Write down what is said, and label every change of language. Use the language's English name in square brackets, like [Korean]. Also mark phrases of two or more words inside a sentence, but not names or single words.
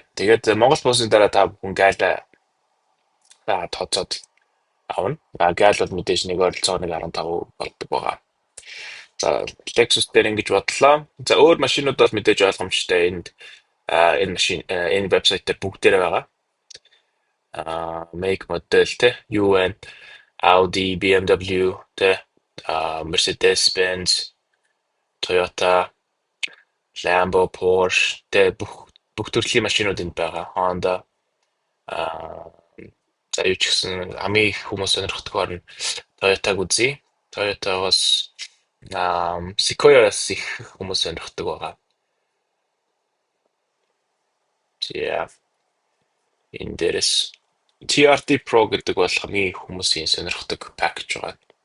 [Mongolian] Тэгээд Монгол буусын дараа та бүхэн гайлаа тооцоод авна. Гайл бол мэдээж нэг ойролцоогоо 15 болдог байгаа. За Lexus дээр ингэж бодлоо. За өөр машинууд бол мэдээж ойлгомжтой. Энэ машин энэ вебсайт дээр бүгдээрээ байгаа. [English] Make model [Mongolian] те UN Audi, BMW те Mercedes-Benz, Toyota, Lambo, Porsche те бүх төрлийн машинууд энд байгаа. Honda за юу ч гэсэн хамгийн их хүмүүс сонирхдогоор нь Toyota-г үзье. Toyota-гоос Sequoia-с их хүмүүс сонирхдаг байгаа. За энэ дээрээс TRD Pro гэдэг бол хамгийн хүмүүсийн сонирхдаг пакэж байгаа.